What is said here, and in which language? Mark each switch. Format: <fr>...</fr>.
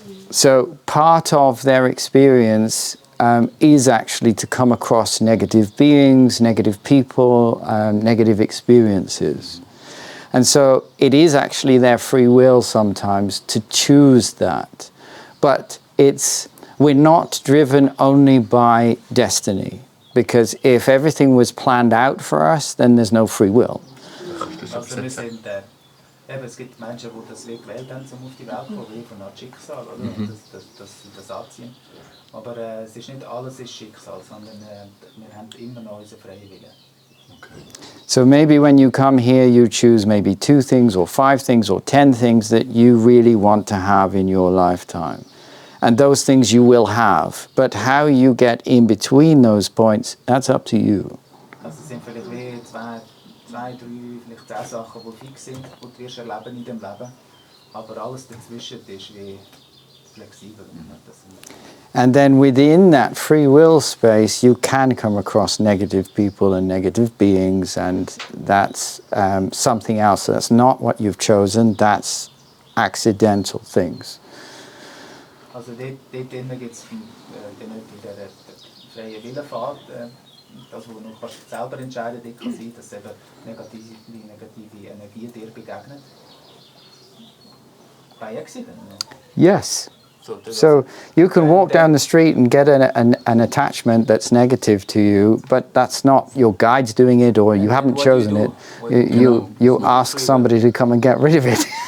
<en>So part of their experience is actually to come across negative beings, negative people, negative experiences. And so it is actually their free will sometimes to choose that. But we're not driven only by destiny, because if everything was planned out for us, then there's no free will.</en> <de>Also wir sind, es gibt Menschen, die das wie gewählt haben, um auf die Welt zu kommen, wie von einem Schicksal, oder? Das anziehen. Aber es ist nicht alles ist Schicksal, sondern wir haben immer noch unseren freien Willen.</de> <en>So maybe when you come here, you choose maybe 2 things or 5 things or 10 things that you really want to have in your lifetime. And those things you will have. But how you get in between those points, that's up to you.</en> <de>Also es sind vielleicht wie 2, 3, vielleicht 10 Sachen, die fix sind, die du wirst erleben in dem Leben. Aber alles dazwischen ist wie flexibel.</de> <en>And then within that free will space, you can come across negative people and negative beings, and that's something else. That's not what you've chosen, that's accidental things.</en> <de>Also dort drinnen gibt es der freie Willenfahrt, das, wo du noch kannst selber entscheiden kannst, sein, dass eben negative Energie dir begegnet.</de> <en>By accident. Yes. So you can walk down the street and get an attachment that's negative to you, but that's not your guide's doing it, or you haven't chosen it. You ask somebody to come and get rid of it.</en>